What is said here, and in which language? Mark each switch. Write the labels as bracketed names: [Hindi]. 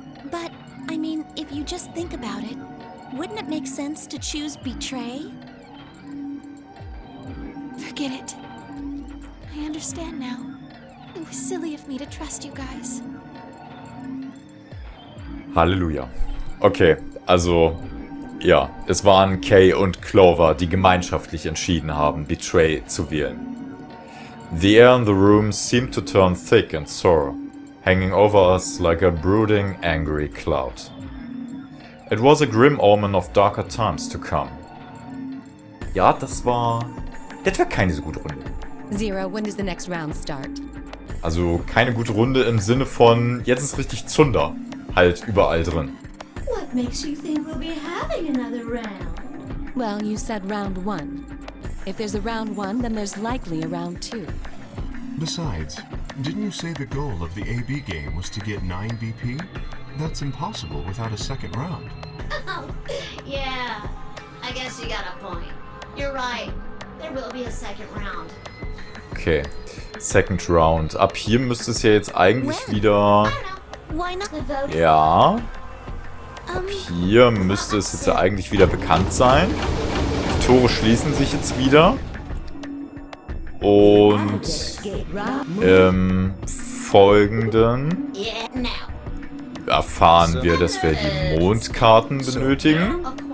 [English] But, I mean, if you just think about it, wouldn't it make sense to choose betray? Forget it. I understand now. It was silly of me to trust you guys. [German] Halleluja. Okay, also, ja, es waren Kay und Clover, die gemeinschaftlich entschieden haben, Betray zu wählen. [English] The air in the room seemed to turn thick and sour, hanging over us like a brooding, angry cloud. It was a grim omen of darker times to come. [German] Ja, das war keine so gute Runde. [English] Zero, when does the next round start? [German] Also keine gute Runde im Sinne von, jetzt ist richtig Zunder halt überall drin. [English] What makes you think we'll be having another round? Well, you said round 1. If there's a round 1, then there's likely a round 2. Besides, didn't you say the goal of the AB game was to get 9 BP? That's impossible without a second round. Oh, yeah. I guess you got a point. You're right. There will be a second round. Okay, Second Round. [German] Ab hier müsste es ja jetzt eigentlich wieder... [English] Why not the vote? [German] Ja. Ab hier müsste es jetzt ja eigentlich wieder bekannt sein. Die Tore schließen sich jetzt wieder. Und im Folgenden erfahren wir, dass wir die Mondkarten benötigen.